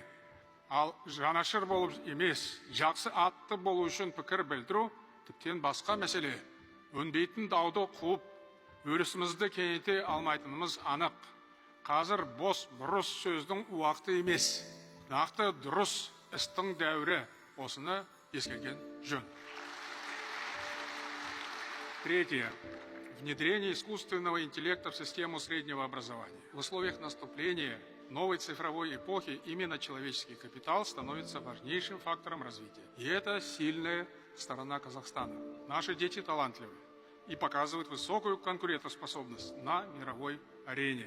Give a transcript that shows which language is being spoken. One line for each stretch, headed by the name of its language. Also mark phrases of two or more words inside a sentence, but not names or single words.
Kazakh: Ал жанашыр болып емес, жақсы атты болу үшін пікір білдіру тіптен басқа мәселе. Өнбейтін дауды қуып, өрісімізді кеңейте алмайтынымыз анық. Қазір бос бұрыс сөздің уақыты емес, нақты дұрыс істің дәуірі. Осыны ескерген жөн.
Russian: Третье. Внедрение искусственного интеллекта в систему среднего образования. В условиях наступления новой цифровой эпохи именно человеческий капитал становится важнейшим фактором развития. И это сильная сторона Казахстана. Наши дети талантливы и показывают высокую конкурентоспособность на мировой арене.